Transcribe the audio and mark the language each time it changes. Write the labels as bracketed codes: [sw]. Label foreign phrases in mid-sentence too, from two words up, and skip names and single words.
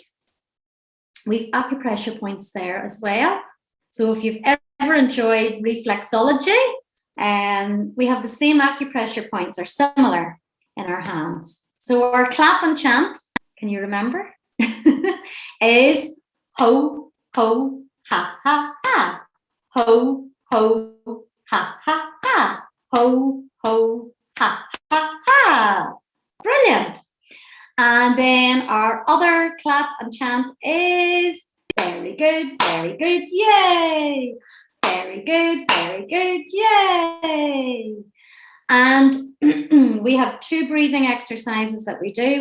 [en] We've acupressure points there as well. So if you've ever enjoyed reflexology, we have the same acupressure points, or similar, in our hands. So our clap and chant, can you remember, is ho, ho, ha, ha, ha. Ho, ho, ha, ha, ha. Ho, ho, ha, ha, ha. Brilliant. And then our other clap and chant is very good, yay. Very good, yay. And we have 2 breathing exercises that we do.